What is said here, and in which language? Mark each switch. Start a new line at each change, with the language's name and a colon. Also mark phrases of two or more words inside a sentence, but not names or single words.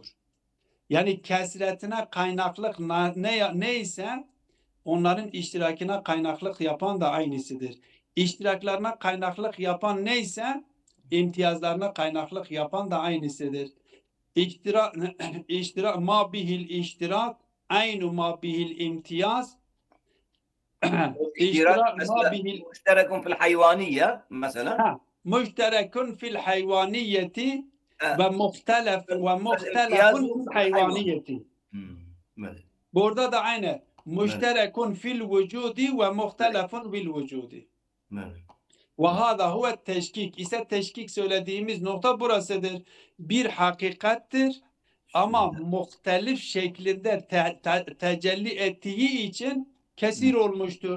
Turkish: Yani kesretine kaynaklık neyse onların iştirakine kaynaklık yapan da aynısıdır. İştiraklarına kaynaklık yapan neyse imtiyazlarına kaynaklık yapan da aynısıdır.
Arabic: اشتراك ما به الاشتراك عين ما به الامتياز. اشتراك مثلا مشترك في الحيوانية مثلا مشترك في الحيوانية ومختلف الامتياز في في الحيوانية.
Persian: بله.
Turkish: Burada da aynı.
Arabic: مشترك في الوجود ومختلف بالوجود.
Persian: بله.
Arabic: وهذا هو التشكيك.
Turkish: İse teşkik söylediğimiz nokta burasıdır. Bir hakikattir ama muhtelif şeklinde tecelli ettiği için kesir olmuştur.